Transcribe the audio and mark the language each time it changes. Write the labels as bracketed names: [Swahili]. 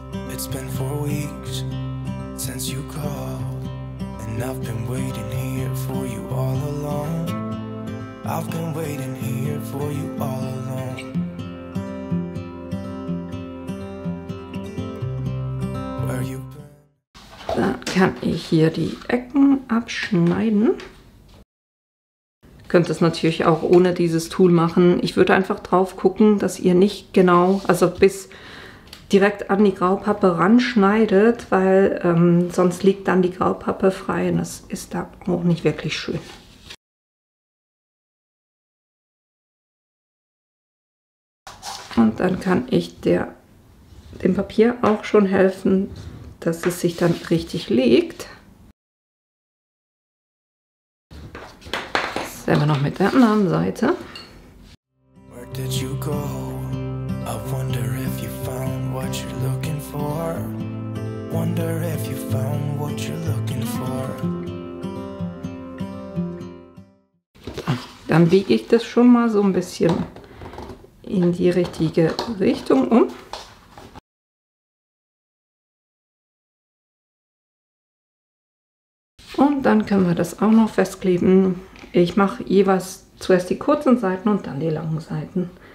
[English] It's been 4 weeks since you called, and I've been waiting here for you all along. I've been waiting here for you all along. Where you been? [German] Dann kann ich hier die Ecken abschneiden. Ihr könnt es natürlich auch ohne dieses Tool machen. Ich würde einfach drauf gucken, dass ihr nicht genau, also bis direkt an die Graupappe ranschneidet, weil sonst liegt dann die Graupappe frei und das ist da auch nicht wirklich schön. Und dann kann ich dem Papier auch schon helfen, dass es sich dann richtig legt. Selber noch mit der anderen Seite. [English] Where did you go? I wonder if you found what you're looking for. Wonder if you found what you're looking for. [German] Dann biege ich das schon mal so ein bisschen in die richtige Richtung um. Und dann können wir das auch noch festkleben. Ich mache jeweils zuerst die kurzen Seiten und dann die langen Seiten.